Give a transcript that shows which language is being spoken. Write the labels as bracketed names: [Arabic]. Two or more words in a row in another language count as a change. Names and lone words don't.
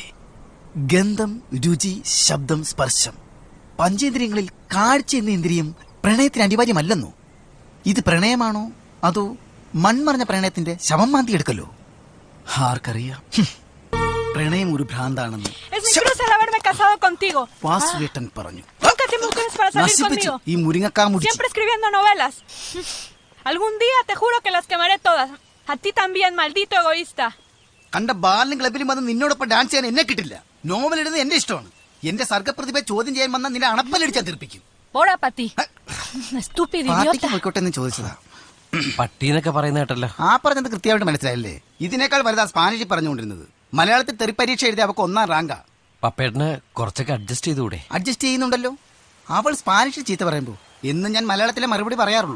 [Malayalam] ഗന്ധം, രുചി, ശബ്ദം, സ്പർശം, പഞ്ചേന്ദ്രിയങ്ങളിൽ കാഴ്ച എന്ന ഇന്ദ്രിയം പ്രണയത്തിന് അനിവാര്യമല്ലെന്നോ? ഇത് പ്രണയമാണോ അതോ മൺമറഞ്ഞ പ്രണയത്തിന്റെ ശവം മാന്തി എടുക്കല്ലോ? ആർക്കറിയാം. പ്രണയം ഒരു ഭ്രാന്താണെന്ന് വാസുവേട്ടൻ പറഞ്ഞു. നശിപ്പിച്ചു ഈ മുരിങ്ങക്കാ മുടിച്ചു. [Spanish] Siempre escribiendo novelas. Algún día te juro que las quemaré todas. A ti también, maldito egoísta. [Malayalam] കണ്ട ബാലിനും ക്ലബിലും വന്ന് നിന്നോടൊപ്പം ഡാൻസ് ചെയ്യാൻ എന്നെ കിട്ടില്ല. നോവൽ എഴുതുന്നത് എന്റെ ഇഷ്ടമാണ്. എന്റെ സർഗപ്രതിഭ ചോദ്യം ചെയ്യാൻ വന്നാൽ നിന്നെ അണപ്പലടിച്ചാൽ തീർപ്പിക്കും. [Spanish] Bora, Pati. Estúpido idiota. [Malayalam] പോയിക്കോട്ടെ ചോദിച്ചതാ. പട്ടീന്നൊക്കെ പറയുന്ന കേട്ടല്ലോ. ആ പറഞ്ഞത് കൃത്യമായിട്ട് മനസ്സിലായില്ലേ? ഇതിനേക്കാൾ വലുതാ സ്പാനിഷിൽ പറഞ്ഞുകൊണ്ടിരുന്നത്. മലയാളത്തിൽ തെറിപ്പരീക്ഷ എഴുതി അവക്ക് 1ാം റാങ്കാ. പപ്പേട്ടന് കുറച്ചൊക്കെ അഡ്ജസ്റ്റ് ചെയ്തുകൂടെ? അഡ്ജസ്റ്റ് ചെയ്യുന്നുണ്ടല്ലോ. അവൾ സ്പാനിഷിൽ ചീത്ത പറയുമ്പോ എന്നും ഞാൻ മലയാളത്തിലെ മറുപടി പറയാറുള്ളൂ.